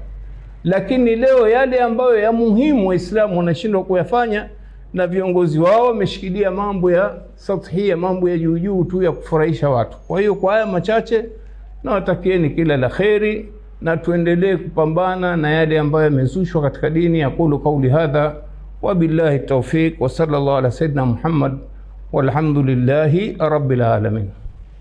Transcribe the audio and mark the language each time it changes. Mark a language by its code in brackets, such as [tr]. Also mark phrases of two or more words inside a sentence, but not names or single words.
[sw] Lakini leo yale ambayo ya muhimu Waislamu wanashindwa kuyafanya, na viongozi wao wameshikilia mambo ya sathia, mambo ya juu tu ya kufurahisha watu. Kwa hiyo kwa haya machache na watakieni kila la kheri, na tuendelee kupambana na yale ambayo yamezushwa katika dini. [ar] أقول قولي هذا وبالله التوفيق وصلى الله على سيدنا محمد والحمد لله رب العالمين.